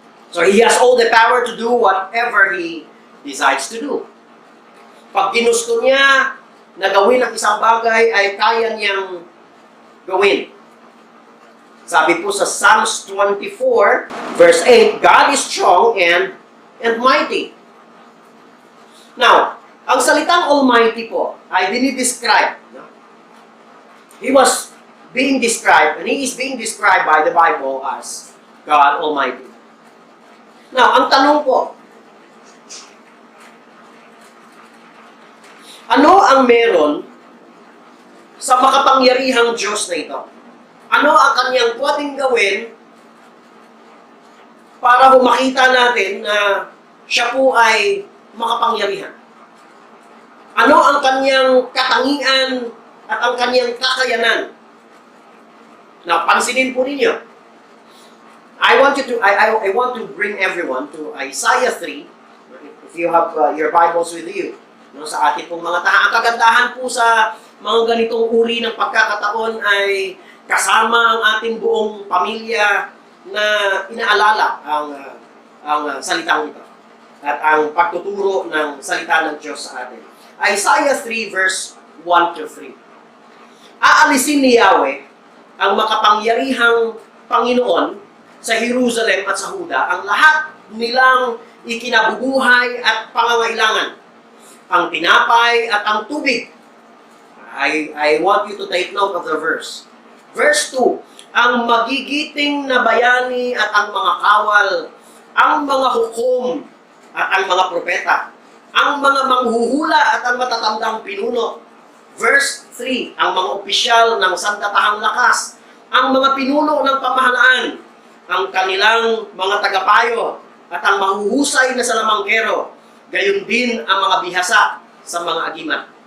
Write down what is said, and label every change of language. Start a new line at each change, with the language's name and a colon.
English: So He has all the power to do whatever He decides to do.
Filipino: Pag ginusto niya na gawin ang isang bagay, ay kaya niyang gawin. Sabi po sa
English: Psalms 24, verse 8, God is strong and mighty.
Filipino: Now, ang salitang Almighty po ay dinidescribe. No?
English: He was being described, and He is being described by the Bible as God Almighty. Now,
Filipino: ang tanong po, ba ang meron sa makapangyarihang Diyos na ito? Ano ang kanyang pwedeng gawin para makita natin na siya po ay makapangyarihan? Ano ang kanyang katangian at ang kanyang kakayanan? Now, pansinin po ninyo.
English: I want to bring everyone to Isaiah 3. If you have your Bibles with you,
Filipino: no, sa ating pong mga taha. Ang kagandahan po sa mga ganitong uri ng pagkakataon ay kasama ang ating buong pamilya na inaalala ang salitang ito at ang pagtuturo ng salita ng Diyos sa atin. Isaiah 3 verse 1 to 3. Aalisin ni Yahweh ang makapangyarihang Panginoon sa Jerusalem at sa Huda ang lahat nilang ikinabubuhay at pangangailangan, ang tinapay at ang tubig.
English: I want you to take note of the verse.
Filipino: Verse 2, ang magigiting na bayani at ang mga kawal, ang mga hukom at ang mga propeta, ang mga manghuhula at ang matatandang pinuno. Verse 3, ang mga opisyal ng sandatahang lakas, ang mga pinuno ng pamahalaan, ang kanilang mga tagapayo, at ang mahuhusay na salamangkero, gayon din ang mga bihasa sa mga agiman.